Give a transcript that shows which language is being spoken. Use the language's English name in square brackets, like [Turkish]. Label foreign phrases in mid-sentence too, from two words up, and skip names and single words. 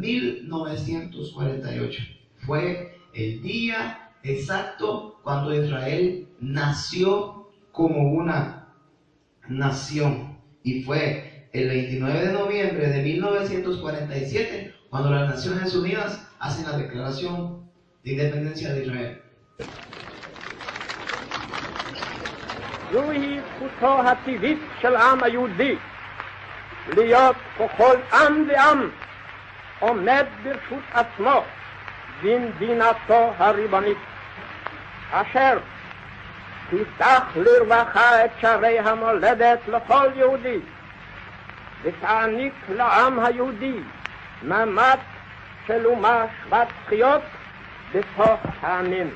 [Spanish] 1948 fue el día exacto cuando Israel nació como una nación, y fue el 29 de noviembre de 1947 cuando las Naciones Unidas hacen la declaración de independencia de Israel. [Hebrew] זוהי זכותו הטבעית של העם היהודי להיות ככל עם ועם עומד ברשות עצמו במדינתו הריבונית, אשר תפתח לרווחה את שערי המולדת לכל יהודי ותעניק לעם היהודי מעמד של אומה שוות זכויות בתוך העמים.